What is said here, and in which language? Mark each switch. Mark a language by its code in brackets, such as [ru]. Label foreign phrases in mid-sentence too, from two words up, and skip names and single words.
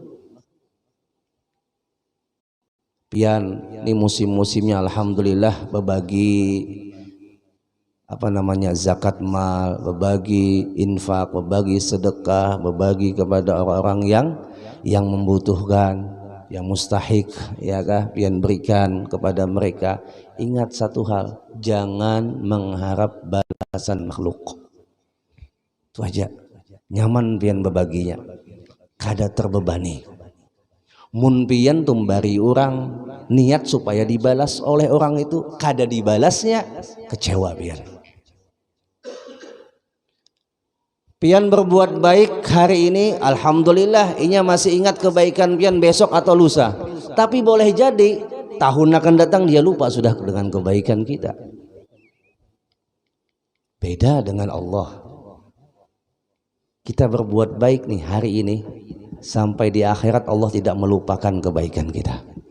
[bjn] Pian ini musim-musimnya alhamdulillah berbagi zakat mal, berbagi infak, berbagi sedekah, berbagi kepada orang-orang yang membutuhkan, yang mustahik, ya kah, pian berikan kepada mereka. [id] Ingat satu hal, jangan mengharap balasan makhluk. [bjn] Itu aja, nyaman pian berbaginya, kada terbebani. Mun pian tumbari orang niat supaya dibalas oleh orang itu, kada dibalasnya, kecewa pian. Pian berbuat baik hari ini, alhamdulillah, inya masih ingat kebaikan pian besok atau lusa. [id] Tapi boleh jadi tahun akan datang dia lupa sudah dengan kebaikan kita. Beda dengan Allah. Kita berbuat baik nih hari ini, sampai di akhirat Allah tidak melupakan kebaikan kita.